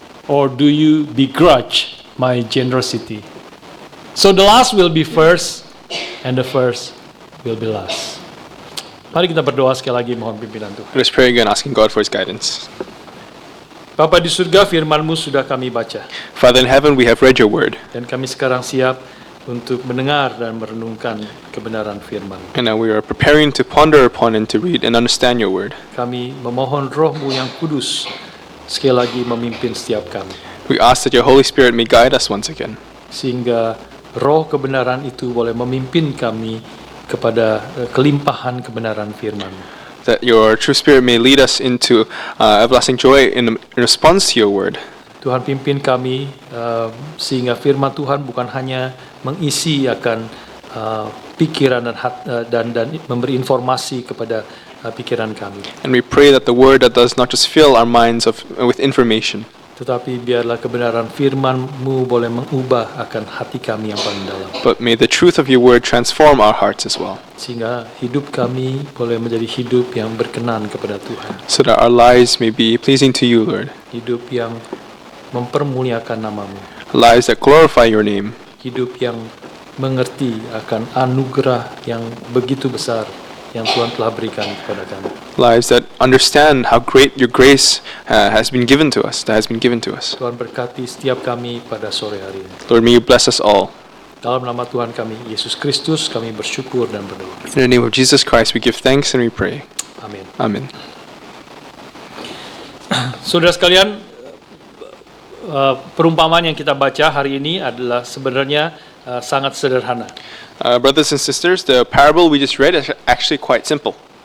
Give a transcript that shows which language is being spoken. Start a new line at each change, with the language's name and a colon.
English: Or do you begrudge my generosity?" So the last will be first, and the first will be last.
Indonesian: Mari kita berdoa sekali lagi, mohon pimpinan Tuhan.
English: Let us pray again, asking God for His guidance.
Indonesian: Bapa di surga, firman-Mu sudah kami baca.
English: Father in heaven, we have read your word,
Indonesian: Dan kami sekarang siap untuk mendengar dan merenungkan kebenaran firman.
English: and now we are preparing to ponder upon and to read and understand your word.
Indonesian: Kami memohon Roh-Mu yang kudus sekali lagi memimpin setiap kami.
English: We ask that your Holy Spirit may guide us once again,
Indonesian: Sehingga roh kebenaran itu boleh memimpin kami kepada kelimpahan kebenaran firman.
English: that your true Spirit may lead us into everlasting joy in response to your word.
Indonesian: Tuhan pimpin kami sehingga firman Tuhan bukan hanya mengisi akan pikiran dan memberi informasi kepada pikiran kami,
English: And we pray that the word that does not just fill our minds with information,
Indonesian: tetapi biarlah kebenaran firman-Mu boleh mengubah akan hati kami yang paling dalam,
English: but may the truth of your word transform our hearts as well,
Indonesian: sehingga hidup kami boleh menjadi hidup yang berkenan kepada Tuhan,
English: so that our lives may be pleasing to you, Lord.
Indonesian: hidup yang mempermuliakan nama-Mu,
English: Lives that glorify your name,
Indonesian: hidup yang mengerti akan anugerah yang begitu besar yang Tuhan telah berikan kepada kami.
English: lives that understand how great your grace has been given to us,
Indonesian: Tuhan berkati setiap kami pada sore hari ini.
English: Lord, may you bless us all.
Indonesian: Dalam nama Tuhan kami, Yesus Kristus, kami bersyukur dan berdoa.
English: In the name of Jesus Christ, we give thanks and we pray.
Indonesian: Amin.
English: Amen.
Indonesian: Saudara sekalian, perumpamaan yang kita baca hari ini adalah sebenarnya sangat sederhana.
English: Brothers and sisters, the parable we just read is actually quite simple.